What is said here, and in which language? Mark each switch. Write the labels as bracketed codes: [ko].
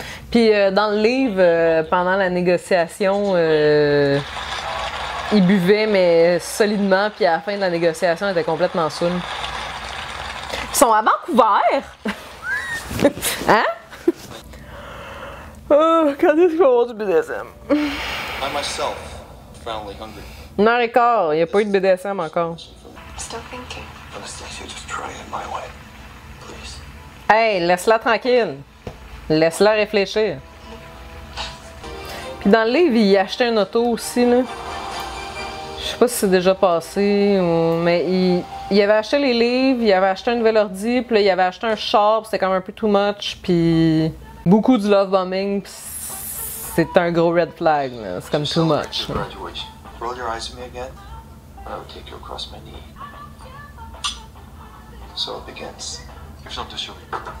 [fr] Puis dans le livre, pendant la négociation, il buvait, mais solidement, puis à la fin de la négociation, il était complètement saoul. Ils sont à Vancouver! Hein? Oh, quand est-ce qu'il va y avoir du BDSM? [en] I myself, profoundly hungry. [fr] 1h15, il n'y a pas eu de BDSM encore. [en] Still thinking. Anastasia, just try it my way. Please. [fr] Hey, laisse-la tranquille. Laisse-la réfléchir. Puis dans le livre, il achetait une auto aussi, là. Je sais pas si c'est déjà passé, mais il avait acheté les livres, il avait acheté un nouvel ordi, puis là, il avait acheté un char, c'était comme un peu too much, puis beaucoup du love bombing, puis c'est un gros red flag, là. C'est comme too much. [en] Your graduation. Roll your eyes at me again, and I will take you across my knee. So it begins. Here's something to show you.